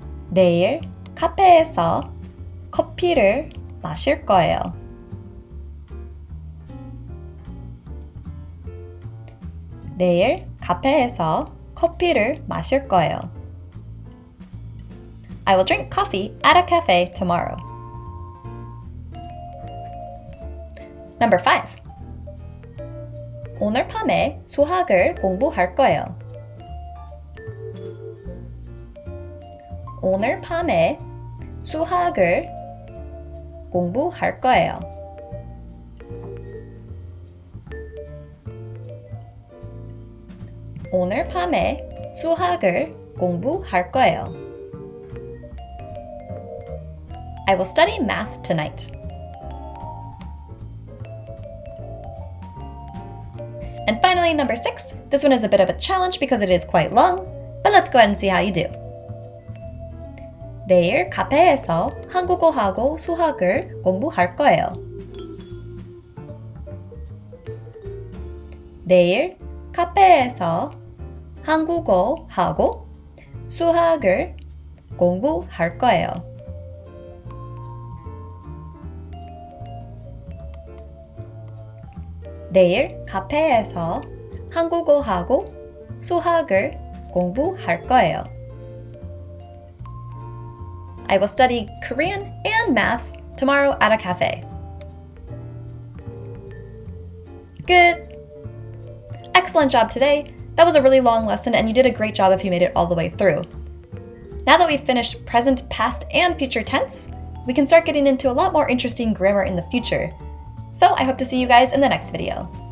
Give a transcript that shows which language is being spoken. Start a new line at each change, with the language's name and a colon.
Korean: 내일 카페에서 커피를 마실 거예요. 내일 카페에서 커피를 마실 거예요.
English: I will drink coffee at a cafe tomorrow. Number 5.
Korean: 오늘 밤에 수학을 공부할 거예요. 오늘 밤에 수학을 공부할 거예요. 오늘 밤에 수학을 공부할 거예요.
English: I will study math tonight. And finally, number 6. This one is a bit of a challenge because it is quite long, but let's go ahead and see how you do.
Korean: 내일 카페에서 한국어하고 수학을 공부할 거예요. 내일 카페에서 한국어하고 수학을 공부할 거예요. 내일 카페에서 한국어하고 수학을 공부할 거예요.
English: I will study Korean and math tomorrow at a cafe. Good! Excellent job today. That was a really long lesson and you did a great job if you made it all the way through. Now that we've finished present, past, and future tense, we can start getting into a lot more interesting grammar in the future. So I hope to see you guys in the next video.